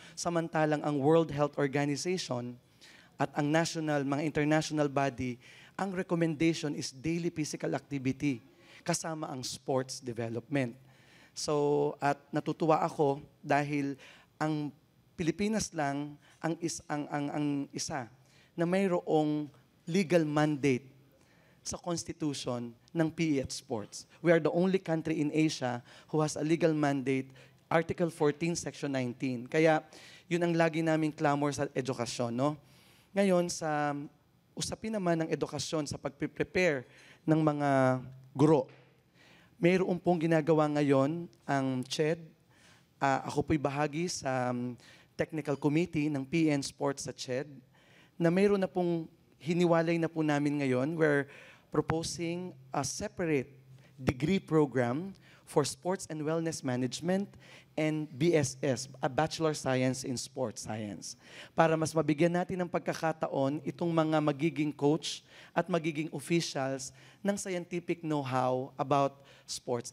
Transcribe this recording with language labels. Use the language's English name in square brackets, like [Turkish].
[Filipino] Samantalang ang World Health Organization at ang mga international body, ang [English] recommendation is daily physical activity [Filipino] kasama ang sports development. So, at natutuwa ako dahil ang Pilipinas lang ang isa na mayroong legal mandate sa Constitution ng PE at sports. [English] We are the only country in Asia who has a legal mandate, Article 14, Section 19. [Filipino] Kaya, yun ang lagi naming clamor sa edukasyon. No? Ngayon, sa usapin naman ng edukasyon sa pag-prepare ng mga guro. Mayroon pong ginagawa ngayon ang CHED. Ako po'y bahagi sa technical committee ng PN Sports sa CHED na mayroon na pong hiniwalay na po namin ngayon. [English] We're proposing a separate degree program for Sports and Wellness Management and BSS, a Bachelor Science in Sports Science. [Filipino] Para mas mabigyan natin ng pagkakataon itong mga magiging coach at magiging officials ng [English] scientific know-how about sports.